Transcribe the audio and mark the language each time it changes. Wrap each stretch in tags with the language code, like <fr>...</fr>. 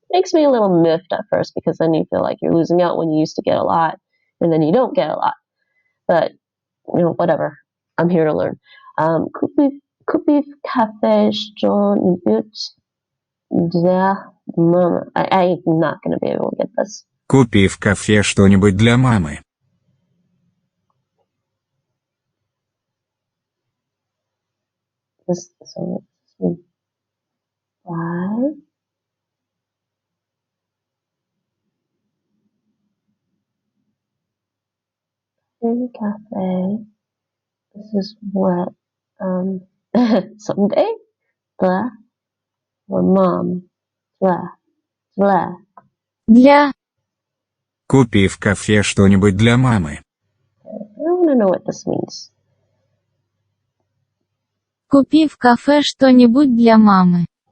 <en>Makes me a little miffed at first because then you feel like you're losing out when you used to get a lot, and then you don't get a lot. But whatever. I'm here to learn.</en> <ru>Kupi cafe schon для мамы.</ru> <en>I'm not going to be able to get this.</en> <ru>Купи в кафе что-нибудь для мамы.</ru> <en>So let's see. Buy in cafe. This is what someday. Blah. Or mom. Blah. Blah.</en> <ru>Для. Купи в кафе что-нибудь для мамы.</ru> <en>I don't want to know what this means.</en> <ru>Купи в кафе что-нибудь для мамы.</ru>